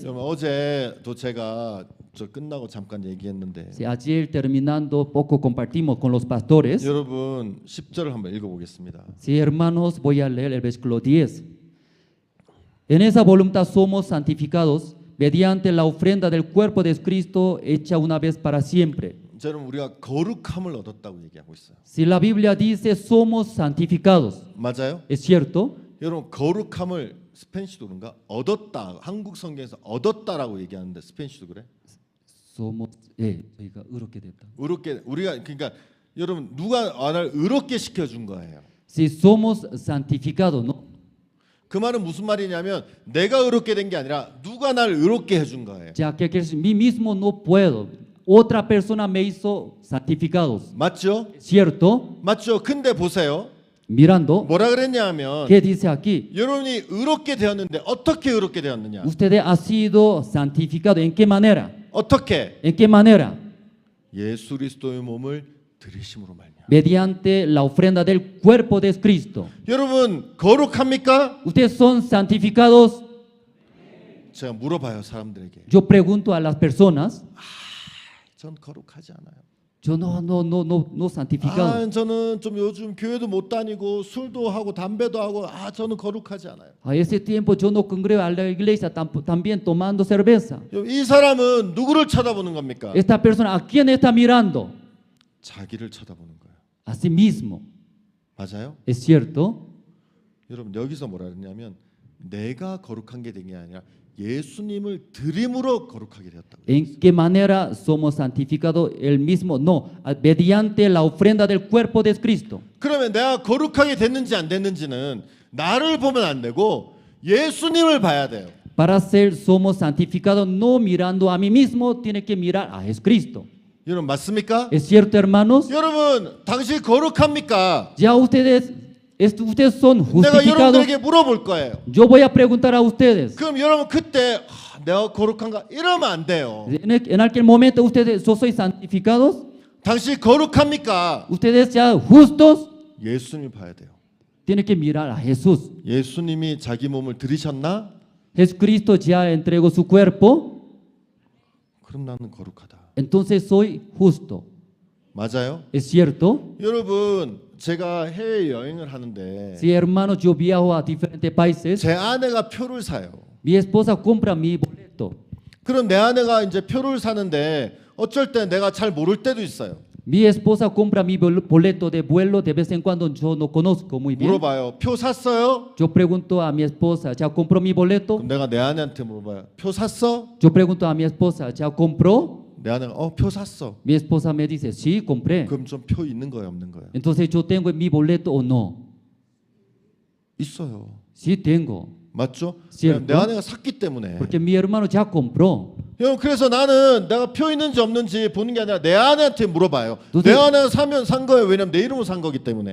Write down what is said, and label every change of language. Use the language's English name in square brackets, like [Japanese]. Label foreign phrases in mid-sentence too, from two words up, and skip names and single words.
[Korean] 여러분 어제도 제가 저 끝나고 잠깐 얘기했는데 [Spanish] Sí, ayer terminando poco compartimos con los pastores. [Korean] 여러분 10절을 한번 읽어보겠습니다. [Spanish] Sí, hermanos, voy a leer el versículo 10. En esa voluntad somos santificados mediante la ofrenda del cuerpo de Cristo hecha una vez para siempre. [Korean] 저는 우리가 거룩함을 얻었다고 얘기하고 있어요. [Spanish] Si la Biblia dice somos santificados, [Korean] 맞아요? [Spanish] ¿es cierto? [Korean] 여러분 거룩함을 스페니쉬도 그런가? 얻었다. 한국 성경에서 얻었다라고 얘기하는데 스페니쉬도 그래? Somos, 저희가 의롭게 됐다. 의롭게 우리가 그러니까 여러분 누가 나를 의롭게 시켜준 거예요. [Spanish] Si somos santificados, ¿no? [Korean] 그 말은 무슨 말이냐면 내가 의롭게 된 게 아니라 누가 날 의롭게 해준 거예요. [Spanish] Ya que mí mismo no puedo, otra persona me hizo santificados, [Korean] 맞죠? [Spanish] ¿cierto? [Korean] 맞죠? 근데 보세요. [Spanish] Mirando, [Korean] 뭐라 그랬냐면 [Spanish] ¿qué dice aquí? [Korean] 여러분이 의롭게 되었는데 어떻게 의롭게 되었느냐? [Spanish] Usted ha sido santificado, ¿en qué manera? [Korean] 어떻게? [Spanish] ¿En qué manera? [Korean] 예수 그리스도의 몸을 들이심으로 말미암아. [Spanish] Mediante la ofrenda del cuerpo de Cristo. [Korean] 여러분 거룩합니까? [Spanish] ¿Ustedes son santificados? [Korean] 제가 물어봐요 사람들에게. [Spanish] Yo pregunto a las personas, [Korean] 전 거룩하지 않아요. [Spanish] yo no santificado. [Korean] 저는 좀 요즘 교회도 못 다니고 술도 하고 담배도 하고 저는 거룩하지 않아요. [Spanish] A ese tiempo yo no congrego a la iglesia también tomando cerveza. [Korean] 이 사람은 누구를 쳐다보는 겁니까? [Spanish] Esta persona, ¿a quién está mirando? [Korean] 자기를 쳐다보는 거예요. [Spanish] A sí mismo. [Korean] 맞아요? [Spanish] ¿Es cierto? [Korean] 여러분 여기서 뭐라 그러냐면 내가 거룩한 게 된 게 아니라 예수님을 드림으로 거룩하게 되었다고. [Spanish] ¿En qué manera somos santificados? El mismo, no, mediante la ofrenda del cuerpo de Cristo. [Korean] 그러면 내가 거룩하게 됐는지 안 됐는지는 나를 보면 안 되고 예수님을 봐야 돼요. [Spanish] Para ser somos santificados no mirando a mí mismo, tiene que mirar a Jesucristo. [Korean] 여러분 맞습니까? [Spanish] ¿Es cierto, hermanos? [Korean] 여러분 당신 거룩합니까? [Spanish] Ya ustedes son [Korean] 내가 [Spanish] justificados. [Korean] 여러분들에게 물어볼 거예요. [Spanish] Yo voy a preguntar a ustedes. [Korean] 그럼 여러분 그때 내가 거룩한가 이러면 안 돼요. [Spanish] En aquel momento ustedes, ¿yo soy santificados? [Korean] 당신 거룩합니까? [Spanish] Ustedes ya justos, [Korean] 예수님 봐야 돼요. [Spanish] tienen que mirar a Jesús. [Korean] 예수님이 자기 몸을 들이셨나? [Spanish] Jesucristo ya entregó su cuerpo, [Korean] 그럼 나는 거룩하다. [Spanish] entonces soy justo. [Korean] 맞아요? [Spanish] ¿Es cierto? [Korean] 여러분 제가 해외 여행을 하는데 [Spanish] Sí, hermanos, yo viajo a diferentes países. [Korean] 제 아내가 표를 사요. [Spanish] Mi esposa compra mi boleto. [Korean] 그럼 내 아내가 이제 표를 사는데 어쩔 때 내가 잘 모를 때도 있어요. [Spanish] Mi esposa compra mi boleto de vuelo de vez en cuando, yo no conozco muy bien. [Korean] 물어봐요. 표 샀어요? [Spanish] Yo pregunto a mi esposa, ¿ya compró mi boleto? [Korean] 그럼 내가 내 아내한테 물어봐요. 표 샀어? [Spanish] Yo pregunto a mi esposa, ¿ya compró? [Korean] 내 아내가 표 샀어. [Spanish] Mi esposa me dice, sí, compré. [Korean] 그럼 좀 표 있는 거예요, 없는 거예요? [Spanish] Entonces, ¿yo tengo mi boleto o no? [Korean] 있어요. [Spanish] Sí, tengo. [Korean] 맞죠? [Spanish] Cierto. [Korean] 내 아내가 샀기 때문에. [Spanish] Porque mi hermano ya compró. [Korean] 여러분 그래서 나는 내가 표 있는지 없는지 보는 게 아니라 내 아내한테 물어봐요. 도대체- 내 아내가 사면 산 거예요. 왜냐면 내 이름으로 산 거기 때문에.